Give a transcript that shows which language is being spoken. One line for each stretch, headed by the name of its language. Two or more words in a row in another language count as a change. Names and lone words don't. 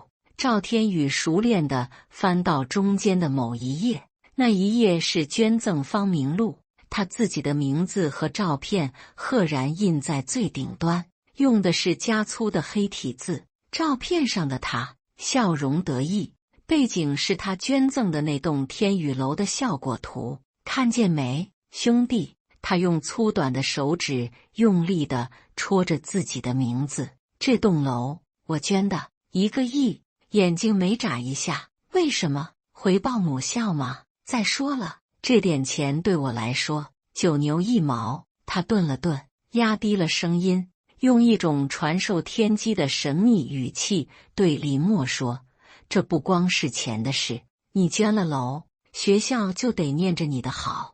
Chinese: 趙天宇熟練地翻到中間的某一頁，那一頁是捐贈芳名錄，他自己的名字和照片赫然印在最頂端，用的是加粗的黑體字。照片上的他笑容得意，背景是他捐贈的那棟天宇樓的效果圖。看見沒，兄弟？他用粗短的手指用力地戳着自己的名字。這棟樓我捐的，1個億。眼睛沒眨一下。為什麼？回報母校嗎？再說了，這點錢對我來說9牛1毛。他頓了頓， 壓低了聲音，用一種傳授天機的神秘語氣對林默說：“這不光是錢的事，你捐了樓，學校就得念着你的好。